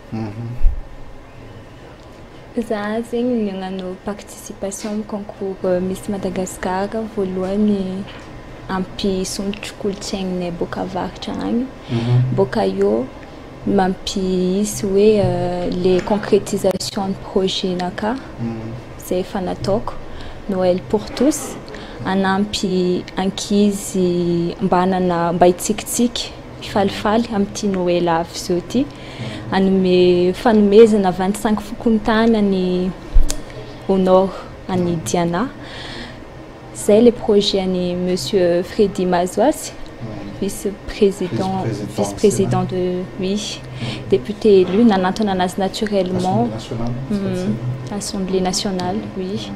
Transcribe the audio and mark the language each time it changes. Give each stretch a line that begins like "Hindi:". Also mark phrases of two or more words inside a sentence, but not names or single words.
Malagasy: Za zegny nagnano participation amin'ny concours Miss Madagascar voalohany ampisondrotro kolontsainanay boka avaratra agny. Boka eo mampisy hoe
French: les concrétisations de projet
Malagasy: naka zay efa nataoko Noël pour tous anampy ankizy mba hitsikitsiky falifaly amin'ity Noël avy zao ty fanomezana 25 fokontany any
French: au nord
Malagasy: any Diana. Zay le projet any monsieur Freddy Mazoasy
French: vice-président de député élu
Malagasy: nanantona anazy naturellement Assemblée nationale oui.